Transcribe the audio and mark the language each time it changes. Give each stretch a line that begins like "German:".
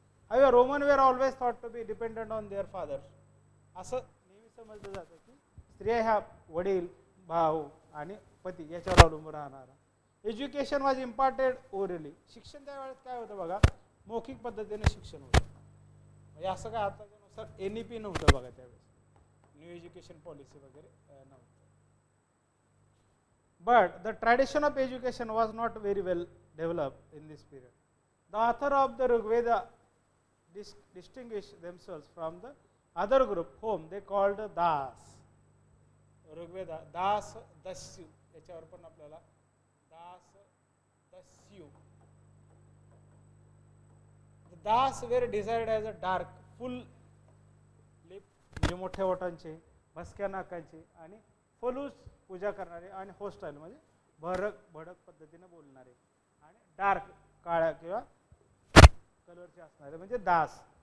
English: however Roman were always thought to be dependent on their fathers,
Marathi: असं नेहमी समजलं जातं की स्त्रिया ह्या वडील, भाऊ आणि पती याच्यावर अवलंबून राहणारा.
English: education was imparted orally,
Marathi: शिक्षण त्यावेळेस काय होतं बघा, मौखिक पद्धतीने शिक्षण होतं. म्हणजे असं काय आताच्यानुसार NEP नव्हतं बघा त्यावेळेस, न्यू एज्युकेशन पॉलिसी वगैरे नव्हतं.
English: But the tradition of education was not very well developed in this period. The author of the Rigveda distinguished themselves from the other group whom they called Das.
Marathi: Rigveda Das दस्यू, याच्यावर पण आपल्याला Das दस्यू.
English: The Das were designed as a dark, full lip,
Marathi: म्हणजे मोठ्या ओठांचे, भसक्या नाकांचे आणि फलूस पूजा करणारे आणि होस्टाईल म्हणजे भडक पद्धतीने बोलणारे आणि डार्क काळ्या किंवा कलरचे असणारे म्हणजे दास.